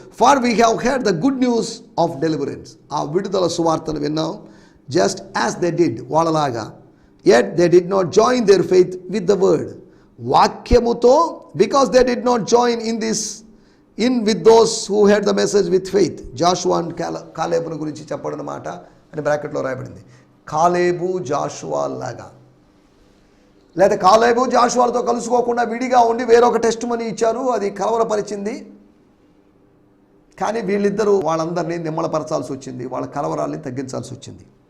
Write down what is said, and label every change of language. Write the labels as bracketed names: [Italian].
[English] For we have heard the good news of deliverance. [Telugu] ఆ విడుదల సువార్తను విన్నాం. [English] just as they did, [Telugu] వాళ్ళలాగా. [English] yet they did not join their faith with the word. [Telugu] వాక్యముతో, [English] because they did not join in with those who heard the message with faith. [Telugu] Jashuva and కాలేబుల గురించి చెప్పబడిన మాట అని బ్రాకెట్లో రాయబడింది. కాలేబు జాషువా లాగా, లేదా కాలేబు జాషువాలతో కలుసుకోకుండా విడిగా ఉండి వేరొక టెస్ట్ మనీ ఇచ్చారు, అది కలవరపరిచింది. కానీ వీళ్ళిద్దరూ వాళ్ళందరినీ నిమ్మలపరచాల్సి వచ్చింది, వాళ్ళ కలవరాల్ని తగ్గించాల్సి వచ్చింది.